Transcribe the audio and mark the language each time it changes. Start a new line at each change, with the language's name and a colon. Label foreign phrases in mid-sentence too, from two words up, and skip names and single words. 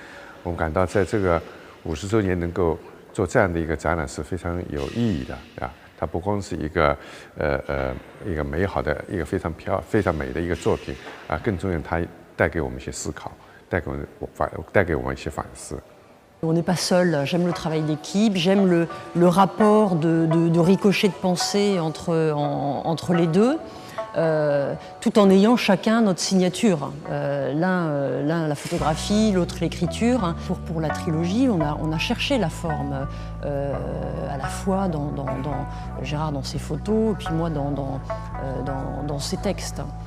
Chinese: 我们感到在这个50周年能够做这样的一个展览是非常有意义的啊。它不光是一个美好的一个非常美的一个作品啊，更重要它带给我们一些思考，带给我们一些反思。
French: On n'est pas seul, j'aime le travail d'équipe, j'aime le rapport de ricochet de pensée entre les deux, tout en ayant chacun notre signature. L'un la photographie, l'autre l'écriture. Pour la trilogie, on a cherché la forme, à la fois dans Gérard dans ses photos, et puis moi dans ses textes.